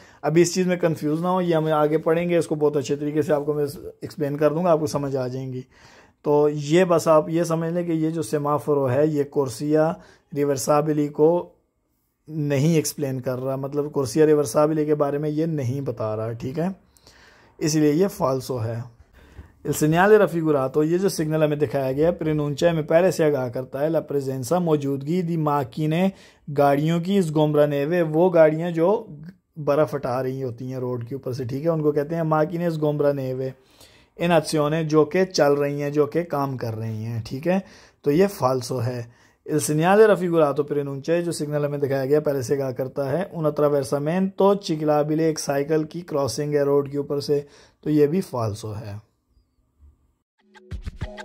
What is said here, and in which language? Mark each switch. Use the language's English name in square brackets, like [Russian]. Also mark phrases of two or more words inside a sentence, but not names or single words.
[Urdu] ابھی اس چیز میں کنفیوز نہ ہو، یہ ہم آگے پڑھیں گے، اس کو بہت اچھے طریقے سے آپ کو میں ایکسپلین کر دوں گا، آپ کو سمجھ آ جائیں گی. تو یہ بس آپ یہ سمجھ لیں کہ یہ جو سیمافور ہے یہ [Italian] corsie reversibili [Urdu] کو نہیں ایکسپلین کر رہا، مطلب [Italian] corsie reversibili [Urdu] کے بارے میں یہ نہیں بتا رہا، ٹھیک ہے، اس لیے یہ فالسو ہے. [Italian] il segnale raffigurato, [Urdu] یہ جو سگنل ہمیں دکھایا گیا preannuncia میں پہلے سے آگاہ کرتا ہے, [Italian] la presenza, [Urdu] मौजूदगी [Italian] di macchine, [Urdu] گاڑیوں کی, [Italian] sgombra neve, [Urdu] وہ گاڑیاں جو برف ہٹا رہی ہوتی ہیں روڈ کے اوپر سے، ٹھیک ہے، ان کو کہتے ہیں [Italian] macchine sgombra neve in azione, [Urdu] جو کہ چل رہی ہیں، جو کہ کام کر رہی ہیں، ٹھیک ہے، تو یہ فالسو ہے. [Italian] il segnale raffigurato preannuncia, [Urdu] جو سگنل ہمیں دکھایا گیا پہلے سے آگاہ کرتا ہے, [Italian] un attraversamento ciclabile, [Urdu] ایک سائیکل کی کراسنگ ہے روڈ کے اوپر سے، تو یہ بھی فالسو ہے.